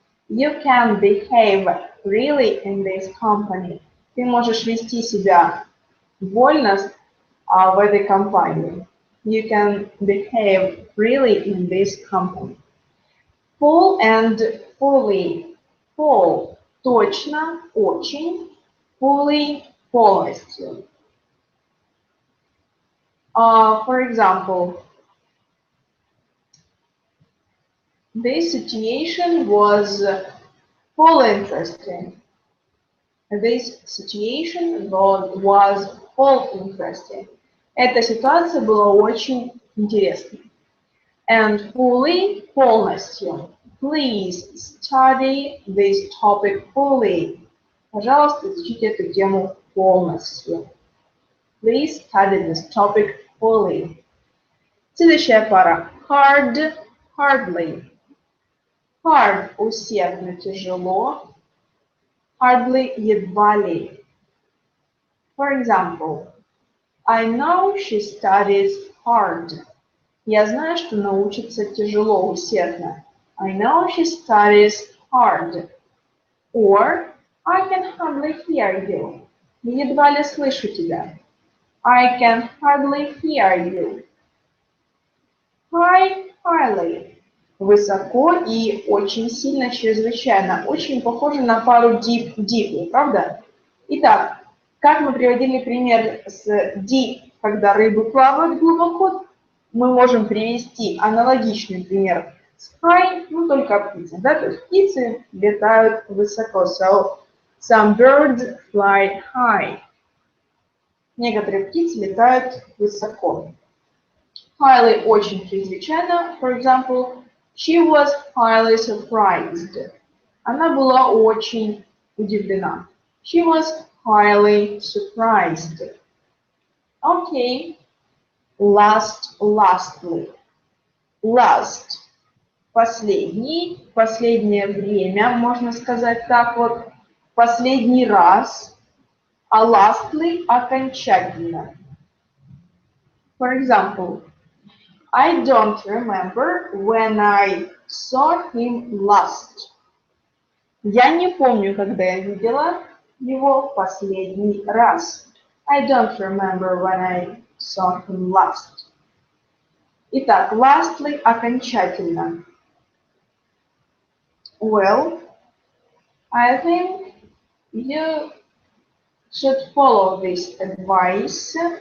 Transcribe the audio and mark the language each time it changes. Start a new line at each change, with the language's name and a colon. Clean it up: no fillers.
English: You can behave freely in this company.
Russian: Ты можешь вести себя вольно в этой компании.
English: You can behave freely in this company. Full and fully.
Russian: Full – точно, очень. Fully – полностью.
English: For example, this situation was full interesting. This situation was full interesting.
Russian: Эта ситуация была очень интересной.
English: And fully –
Russian: полностью.
English: Please study this topic fully.
Russian: Пожалуйста, изучите эту тему полностью.
English: Please study this topic fully.
Russian: Следующая пара. Hard, hardly. Hard – усердно, тяжело. Hardly – едва ли.
English: For example, I know she studies hard.
Russian: Я знаю, что она учится тяжело, усердно.
English: I know she studies hard. Or, I can hardly hear you.
Russian: Я едва ли слышу тебя.
English: I can hardly hear you. High, highly.
Russian: Высоко и очень сильно, чрезвычайно. Очень похоже на пару deep, deeply, правда? Итак, как мы приводили пример с deep, когда рыбы плавают глубоко, мы можем привести аналогичный пример с high, ну только птицы, да, то есть птицы летают высоко.
English: So, some birds fly high.
Russian: Некоторые птицы летают высоко. Highly очень чрезвычайно.
English: For example, she was highly surprised.
Russian: Она была очень удивлена.
English: She was highly surprised. Okay. Last, lastly. Last.
Russian: Последний, последнее время, можно сказать так вот. Последний раз. А lastly – окончательно.
English: For example, I don't remember when I saw him last.
Russian: Я не помню, когда я видела его последний раз.
English: I don't remember when I saw him last.
Russian: Итак, lastly – окончательно.
English: Well, I think you should follow this advice.